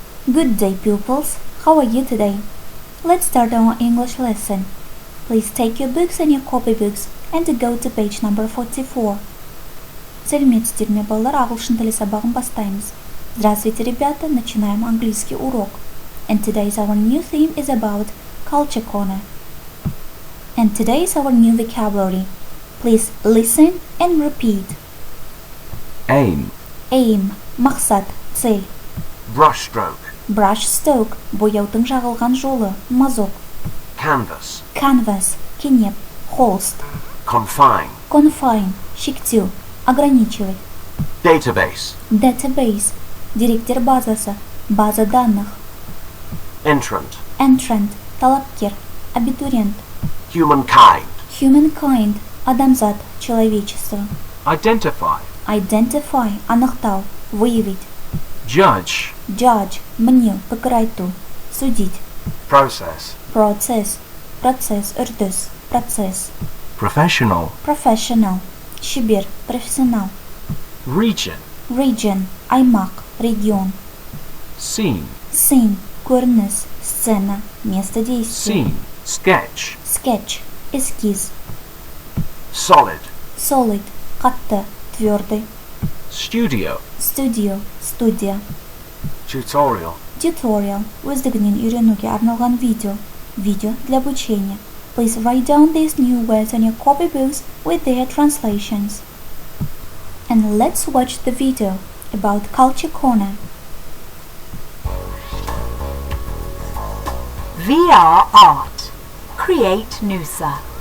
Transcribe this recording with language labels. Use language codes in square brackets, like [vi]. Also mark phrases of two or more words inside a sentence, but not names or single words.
[en] Good day, pupils. How are you today? Let's start our English lesson. Please take your books and your copybooks and go to page number 44. [kk] Сәлеметсіздер ме, балалар, ағылшын тілі сабағын бастаймыз. [ru] Здравствуйте, ребята, начинаем английский урок. [en] And today's our new theme is about culture corner. And today's our new vocabulary. Please listen and repeat. Aim. Aim, [kk] мақсат, цель. [en] Brushstroke. [kk] Brushstroke, бояудың жағылған жолы, мазок. [en] Canvas. [kk] Canvas, кенеп, холст. [en] Confine. [kk] Confine, шектеу, ограничивать. [en] Database. Database, [kk] деректер базасы, [ru] база данных. [en] Entrant. [kk] Entrant, талапкер, абитуриент. [en] Humankind. [kk] Humankind, адамзат, человечество. [en] Identify. Identify, [kk] анықтау, выявить. [en] Judge. Judge, мнил, покарайту, судить. Process. Process, [kk] процесс, үрдіс, процесс. [en] Professional. Professional, [kk] шебер, профессионал. [en] Region. [kk] Region, аймақ, регион. [en] Scene. Scene, [kk] көрініс, [ru] сцена, место действия. [en] Scene. Sketch. [kk] Sketch, эскиз. [en] Solid. Solid, [kk] қатты, твердый. [en] Studio. [kk] Studio, студия. [en] Tutorial. Tutorial, [kk] өздігінен үйренуге арналған видео. [ru] Видео для обучения. [en] Please write down these new words on your copybooks with their translations. And let's watch the video about Culture Corner. VR art. Create Noosa.